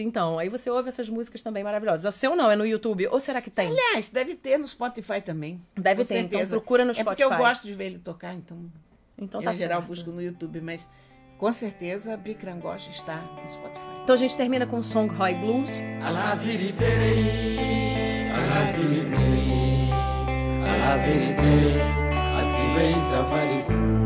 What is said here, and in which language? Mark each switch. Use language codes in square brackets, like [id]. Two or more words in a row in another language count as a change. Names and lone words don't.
[pt] Então, aí você ouve essas músicas também maravilhosas. O seu não, é no YouTube? Ou será que tem? Aliás, deve ter no Spotify também. Deve ter, então procura no Spotify. É porque eu gosto de ver ele tocar, então tá em geral certo. busco no YouTube, mas com certeza Bikram Ghosh está no Spotify. Então a gente termina com Songhai Blues. Al-Haziri tere, Al-Haziri tere, Al-Haziri tere, Asibei safari ku.